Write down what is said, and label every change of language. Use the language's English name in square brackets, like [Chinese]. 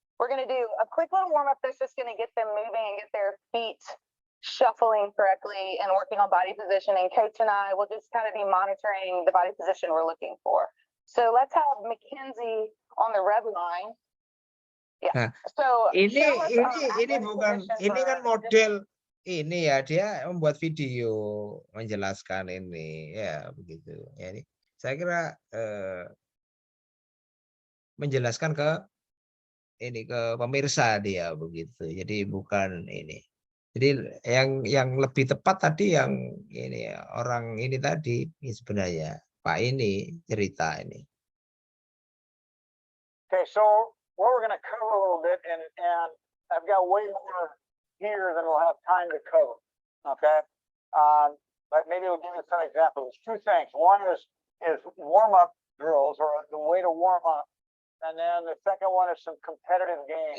[English] We're going to do a quick little warm-up that's just going to get them moving and get their feet shuffling correctly and working on body position. And Coach and I will just kind of be monitoring the body position we're looking for. So let's have Mackenzie on the red line. Yeah. Nah, So [Indonesian] ini bukan, ini kan model ini ya, dia membuat video menjelaskan ini ya begitu. Ya, ini saya kira menjelaskan ke pemirsa dia begitu. Jadi bukan ini. Jadi yang lebih tepat tadi yang ini orang ini tadi sebenarnya Pak ini cerita ini. [English] Okay, so what we're going to cover a little bit, and I've got way more here than we'll have time to cover. Okay, but maybe we'll give you some examples. 2 things. One is warm up drills or the way to warm up, and then the second one is some competitive games.